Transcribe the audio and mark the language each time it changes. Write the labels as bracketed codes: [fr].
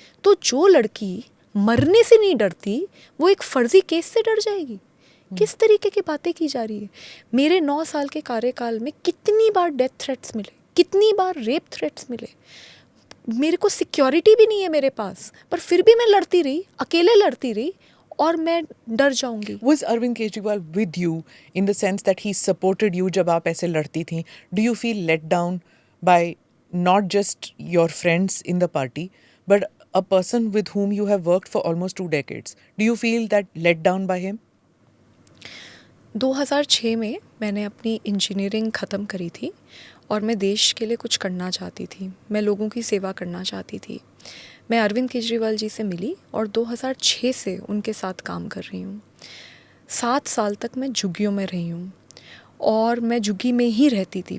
[hi] तो जो लड़की मरने से नहीं डरती वो एक फर्जी केस से डर जाएगी. किस तरीके की बातें की जा रही है. मेरे 9 साल के कार्यकाल में कितनी बार डेथ थ्रेट्स मिले, कितनी बार रेप थ्रेट्स मिले. मेरे को सिक्योरिटी भी नहीं है मेरे पास, पर फिर भी मैं लड़ती रही, अकेले लड़ती रही और मैं डर जाऊंगी. [en] Was Arvind Kejriwal with you in the sense that he supported you [hi] जब आप ऐसे लड़ती थी? [en] Do you feel let down by not just your friends in the party, but a person with whom you have worked for almost 2 decades? Do you feel that let down by him? [hi] 2006 में मैंने अपनी engineering ख़त्म करी थी और मैं देश के लिए कुछ करना चाहती थी. मैं लोगों की सेवा करना चाहती थी. मैं अरविंद केजरीवाल जी से मिली और 2006 से उनके साथ काम कर रही हूँ। 7 साल तक मैं झुग्गियों में रही हूँ और मैं झुग्गी में ही रहती थी।